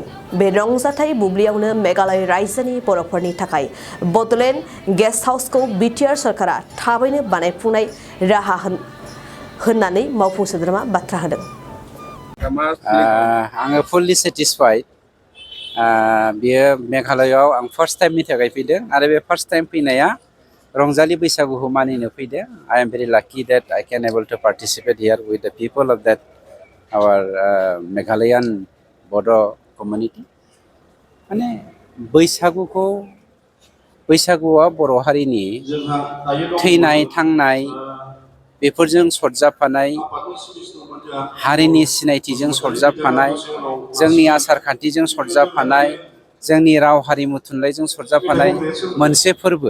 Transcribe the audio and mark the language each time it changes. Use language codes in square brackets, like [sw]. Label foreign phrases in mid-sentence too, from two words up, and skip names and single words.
[brx] बे रंजाथाइ बुब्लियावनो मेघालय रायजोनि बर'फोरनि थाखाय बड'लेण्ड गेस्ट हाउसखौ बिटिआर सरकारा थाबैनो बानायफुंनाय राहा होननानै मावफुं सोद्रोमा बाथ्रा होदों। [en] आङो fully satisfied. [brx] बेयो मेघालयआव आं [en] first timeनि [brx] थाखाय फैदों आरो बे [en] first time [brx] फैनाया रंजालि बैसागुखौ मानिनो फैदों। [en] I am very lucky that I can able to participate here with the people of that our Meghalayan Bodo community. [brx] माने बैसागुआ बर' हारिनि थैनाय थांनाय बेफोरजों सरजाबफानाय, हारिनि सिनायथिजों सरजाबफानाय, जोंनि आसार खान्थिजों सरजाबफानाय, जोंनि राव हारिमु थुनलाइजों सरजाबफानाय मोनसे फोरबो।